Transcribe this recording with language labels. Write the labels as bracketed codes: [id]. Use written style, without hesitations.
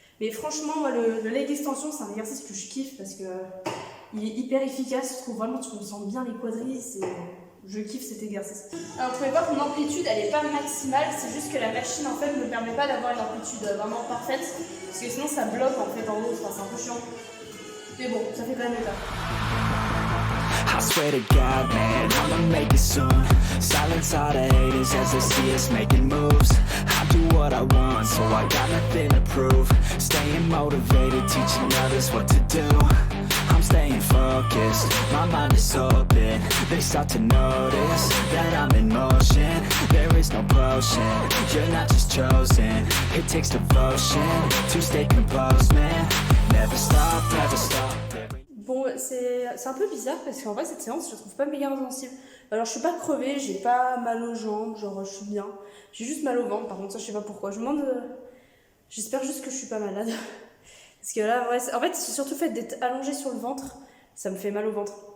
[fr] Mais franchement, moi, le leg extension, c'est un exercice que je kiffe parce que il est hyper efficace. Je trouve vraiment que tu sens bien les quadris. Je kiffe cet exercice. Alors vous pouvez voir que mon amplitude elle est pas maximale, c'est juste que la machine en fait ne me permet pas d'avoir une amplitude vraiment parfaite, parce que sinon ça bloque en fait en haut, enfin, c'est un peu chiant. Mais bon, ça fait quand même le taf. [en] I swear to God, man, I'ma make it soon. Silence all the haters as they see us making moves. I do what I want, so I got nothing to prove. Staying motivated, teaching others what to do. I'm staying focused, my mind is open. They start to notice that I'm in motion. There is no potion, you're not just chosen. It takes devotion to stay composed, man. Never stop, never stop. [fr] Bon, c'est un peu bizarre parce qu'en vrai cette séance je la trouve pas méga intensive. Alors je suis pas crevée, j'ai pas mal aux jambes, genre je suis bien. J'ai juste mal au ventre, par contre ça je sais pas pourquoi. Je me demande, j'espère juste que je suis pas malade. Parce que là, ouais, en fait c'est surtout le fait d'être allongée sur le ventre, ça me fait mal au ventre.